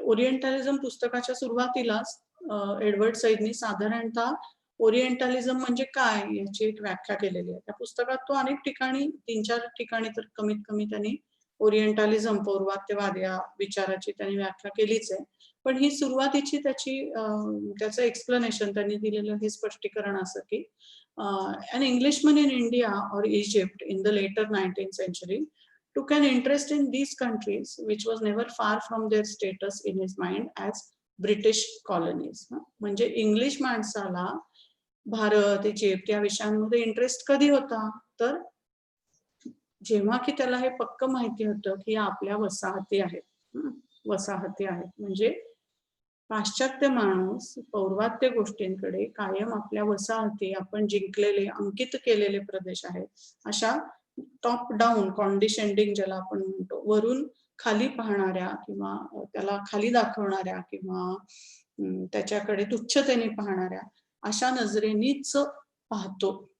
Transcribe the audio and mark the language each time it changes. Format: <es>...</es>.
<mr>ओरिएंटॅलिझम पुस्तकाच्या सुरुवातीलाच एडवर्ड सईदनी साधारणतः ओरिएंटॅलिझम म्हणजे काय याची एक व्याख्या केलेली आहे. त्या पुस्तकात तो अनेक ठिकाणी, 3-4 ठिकाणी तर कमीत कमी त्यांनी ओरिएंटॅलिझम, पौर्वात्यवाद या विचाराची त्यांनी व्याख्या केलीच आहे. पण ही सुरुवातीची त्याचं एक्सप्लेनेशन त्यांनी दिलेलं हे स्पष्टीकरण असं की</mr> <en>an Englishman in India or Egypt in the later 19th century took an interest in these countries which was never far from their status in his mind as British colonies.</en> <mr>म्हणजे English माणसाला Bharat, Egypt या विषयांमध्ये interest कधी होता, तर जेव्हा की त्याला हे पक्क माहिती होतं की आपल्या वसाहती आहेत. वसाहती आहेत म्हणजे पाश्चात्य माणूस पौर्वात्य गोष्टींकडे कायम आपल्या वसाहती, आपण जिंकलेले, अंकित केलेले प्रदेश आहेत, अशा टॉप डाऊन कॉन्डिशनडिंग ज्याला आपण म्हणतो, वरून खाली पाहणाऱ्या किंवा त्याला खाली दाखवणाऱ्या किंवा त्याच्याकडे तुच्छतेने पाहणाऱ्या अशा नजरेनीच पाहतो.</mr>